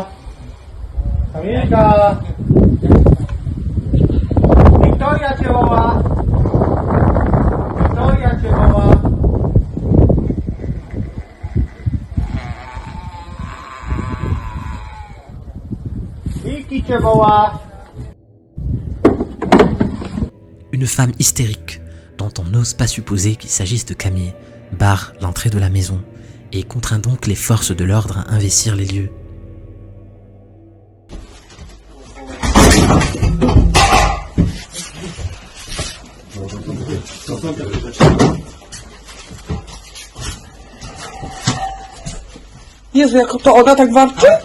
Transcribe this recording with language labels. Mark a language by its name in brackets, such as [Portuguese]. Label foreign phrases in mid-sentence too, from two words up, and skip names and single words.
[Polish] Kamilka. Wiktoria cię woła. Wiktoria cię woła. Wiki cię woła. [French] Une femme hystérique, dont on n'ose pas supposer qu'il s'agisse de Camille, barre l'entrée de la maison et contraint donc les forces de l'ordre à investir les lieux. [Polish] Jezu, jak to ona tak warczy?